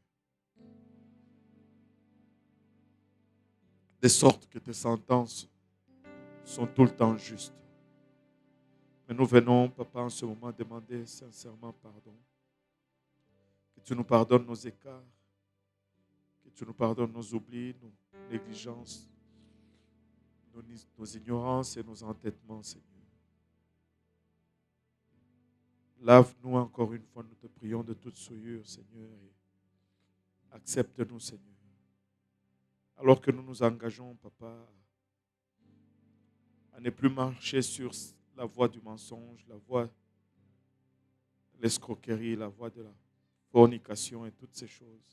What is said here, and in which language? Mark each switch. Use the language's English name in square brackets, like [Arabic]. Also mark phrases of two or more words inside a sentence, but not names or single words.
[French] De sorte que tes sentences sont tout le temps justes. Mais nous venons, Papa, en ce moment, demander sincèrement pardon. Que tu nous pardonnes nos écarts, que tu nous pardonnes nos oublis, nos négligences, nos ignorances et nos entêtements, Seigneur. Lave-nous encore une fois, nous te prions de toute souillure, Seigneur, et accepte-nous, Seigneur. Alors que nous nous engageons, Papa, à ne plus marcher sur la voie du mensonge, la voie de l'escroquerie, la voie de la fornication et toutes ces choses.